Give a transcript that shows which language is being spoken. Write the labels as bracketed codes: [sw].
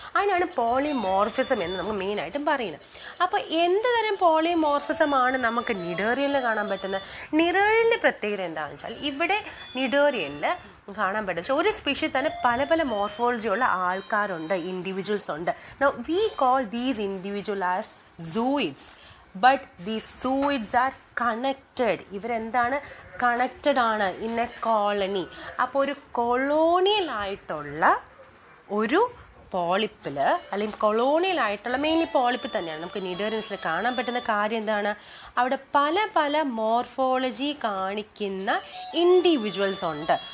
[ml] അതിനാണ് പോളിമോർഫിസം എന്ന് നമുക്ക് മെയിനായിട്ടും പറയുന്നത്. അപ്പോൾ എന്ത് തരം പോളിമോർഫിസമാണ് നമുക്ക് നിഡേറിയനിൽ കാണാൻ പറ്റുന്നത്? നിഡേറിയൻ്റെ പ്രത്യേകത എന്താണെന്ന് വെച്ചാൽ ഇവിടെ നിഡേറിയനിൽ കാണാൻ പറ്റും ഒരു സ്പീഷീസ് തന്നെ പല മോർഫോളജി ഉള്ള ആൾക്കാരുണ്ട്, ഇൻഡിവിജ്വൽസ് ഉണ്ട്. [en] Now we call these individuals as zooids, but these zooids are connected. [ml] ഇവരെന്താണ്? Connected ആണ് [en] In a colony. [ml] അപ്പോൾ ഒരു കൊളോണിയൽ ആയിട്ടുള്ള ഒരു പോളിപ്പിൽ അല്ലെങ്കിൽ കൊളോണിയലായിട്ടുള്ള മെയിൻലി പോളിപ്പിൽ തന്നെയാണ് നമുക്ക് നിഡേറിയൻസിൽ കാണാൻ പറ്റുന്ന കാര്യം എന്താണ്, അവിടെ പല പല മോർഫോളജി കാണിക്കുന്ന ഇൻഡിവിജ്വൽസ് ഉണ്ട്.